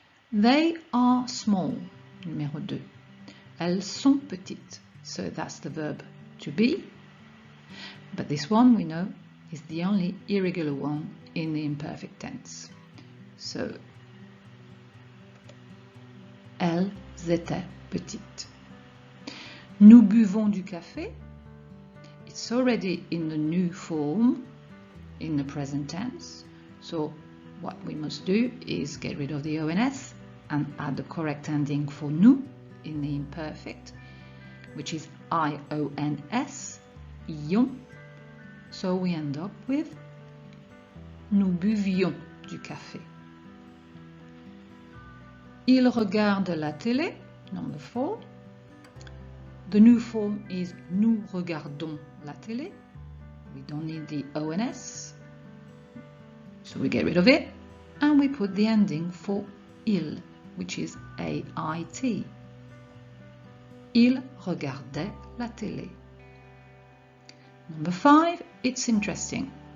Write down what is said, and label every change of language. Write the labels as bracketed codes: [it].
[en] They are small, numéro 2. [fr] Elles sont petites, [en] So that's the verb to be. But this one we know is the only irregular one in the imperfect tense. [fr] So, elles étaient petites. Nous buvons du café. [en] It's already in the new form in the present tense. So what we must do is get rid of the ONS and add the correct ending for nous in the imperfect, which is IONS, ion. So we end up with [fr] nous buvions du café. Il regarde la télé, number 4. [en] The new form is [fr] nous regardons la télé. [en] We don't need the ONS. So we get rid of it and we put the ending for il, which is AIT. [fr] Il regardait la télé. [en] Number 5, it's interesting.